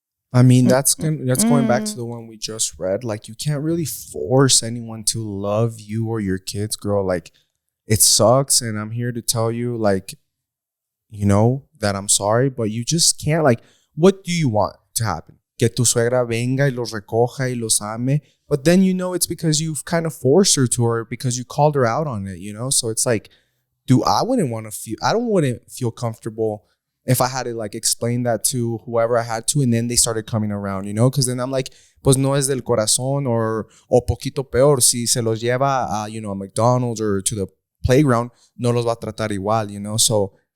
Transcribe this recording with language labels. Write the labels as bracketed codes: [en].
[en] I mean, that's going back to the one we just read. Like, you can't really force anyone to love you or your kids, girl. Like, it sucks. And I'm here to tell you, like, that I'm sorry, but you just can't. Like, what do you want to happen? [es] Que tu suegra venga y los recoja y los ame. [en] But then, it's because you've kind of forced her to, or because you called her out on it, So it's like, I wouldn't feel comfortable if I had to like explain that to whoever I had to, and then they started coming around, because then I'm like, [es] pues no es del corazón, [en] or [es] poquito peor, si se los lleva a, a [en] McDonald's or to the playground, [es] no los va a tratar igual, [en] So